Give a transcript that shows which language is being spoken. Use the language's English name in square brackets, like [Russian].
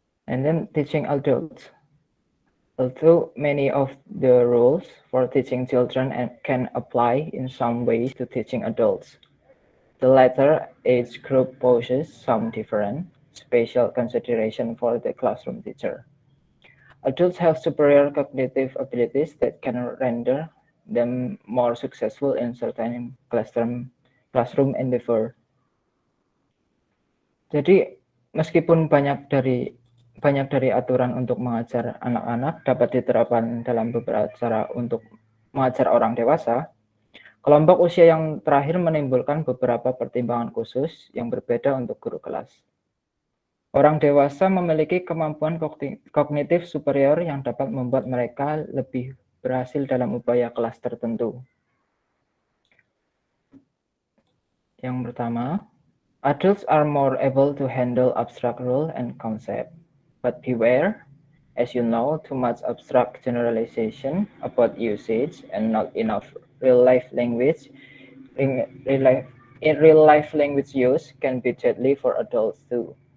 [English] And then teaching adults. Although many of the rules for teaching children can apply in some ways to teaching adults, the latter age group poses some different, special consideration for the classroom teacher. Adults have superior cognitive abilities that can render them more successful in certain classroom endeavor. [Indonesian] Jadi, meskipun banyak dari aturan untuk mengajar anak-anak dapat diterapkan dalam beberapa cara untuk mengajar orang dewasa, kelompok usia yang terakhir menimbulkan beberapa pertimbangan khusus yang berbeda untuk guru kelas. Orang dewasa memiliki kemampuan kognitif superior yang dapat membuat mereka lebih berhasil dalam upaya kelas tertentu. Yang pertama, [English] adults are more able to handle abstract rule and concept. But beware, as you know, too much abstract generalization about usage and not enough real-life language use can be deadly for adults too.